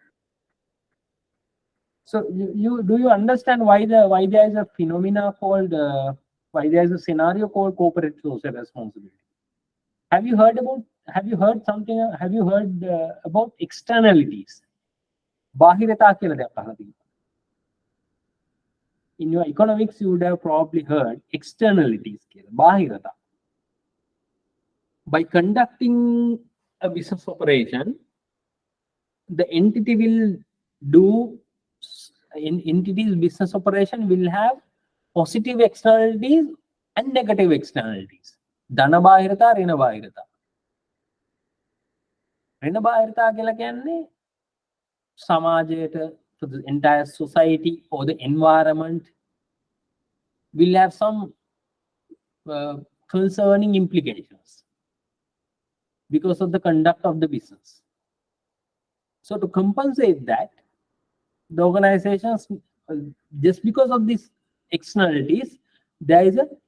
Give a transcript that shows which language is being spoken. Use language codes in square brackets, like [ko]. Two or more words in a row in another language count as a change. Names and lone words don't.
[en] So do you understand why there is a phenomena called why there is a scenario called corporate social responsibility? Have you heard about externalities? [si] Bahirata කියලා දෙයක් අහලා තියෙනවා. [en] In your economics, you would have probably heard externalities කියලා. Bahirata. By conducting a business operation, the entity will do entity's business operation will have positive externalities and negative externalities. [si] ධන බාහිරතා, ඍණ බාහිරතා. ඍණ බාහිරතා කියලා කියන්නේ සමාජයට, [en] for the entire society or the environment, will have some concerning implications because of the conduct of the business. So to compensate that, the organizations, just because of these externalities, there is a